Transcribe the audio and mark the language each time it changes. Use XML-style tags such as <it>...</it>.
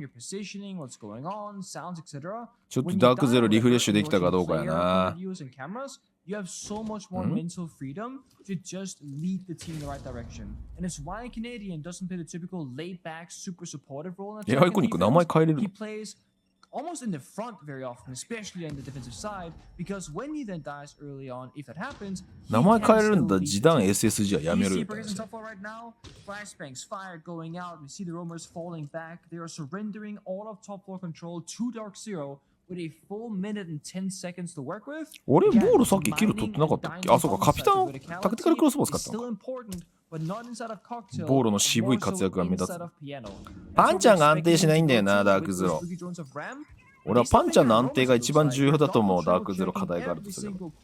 <ja>ちょっとダークゼロリフレッシュできたかどうかやな。</ja> <en>You have so much more mental freedom to just lead the team in the right direction. And it's why Canadian doesn't play the typical laid-back, super supportive role in that. He plays almost in the front very often, especially on the defensive side, because when he then dies early on, if that happens,</en> <ja>名前変えるんだ、時短 SSG はやめるみたいな。</ja> <en>Right now, flashbangs fired going out. We see the roamers falling back. They are surrendering all of top floor control to DarkZero.</en> <ja>俺ボールさっきキル取ってなかったっけ。あ、そうか、カピタンタクティカルクロスボウ使ったのか。ボールの渋い活躍が目立つ。パンチャーが安定しないんだよな、ダークゼロ。俺はパンチャーの安定が一番重要だと思う。ダークゼロ課題があるとすれば。</ja>